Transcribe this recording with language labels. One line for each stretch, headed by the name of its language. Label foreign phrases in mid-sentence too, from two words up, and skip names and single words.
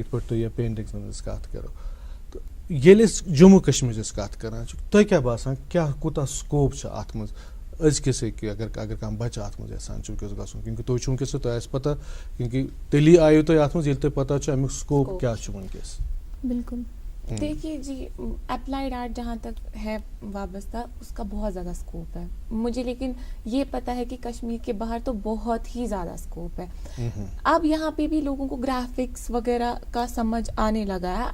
Kashmiri: یِتھ پٲٹھۍ تُہۍ یا پینٹنگس منٛز أسۍ کتھ کرو. تہٕ ییٚلہِ أسۍ جموں کشمیٖرٕچ کتھ کران چھِ تۄہہِ کیٛاہ باسان کیٛاہ کوٗتاہ سکوپ چھُ اتھ منٛز أزکِس اگر کانٛہہ بچہٕ اتھ منٛز یژھان چھُ ونکیٚس گژھُن کیونکہِ تُہۍ چھُو ونکیٚس تۄہہِ آسہِ پتہ کیونکہِ تیٚلی آیِو تُہۍ اتھ منٛز ییٚلہِ تۄہہِ پتہ چھُ امیُک سکوپ کیٛاہ چھُ ونکیٚس.
Urdu: بالکل. دیکھیے جی
English: applied art
Urdu: جہاں تک ہے وابستہ اس کا بہت زیادہ اسکوپ ہے مجھے، لیکن یہ پتہ ہے کہ کشمیر کے باہر تو بہت ہی زیادہ اسکوپ ہے. اب یہاں پہ بھی لوگوں کو گرافکس وغیرہ کا سمجھ آنے لگا ہے.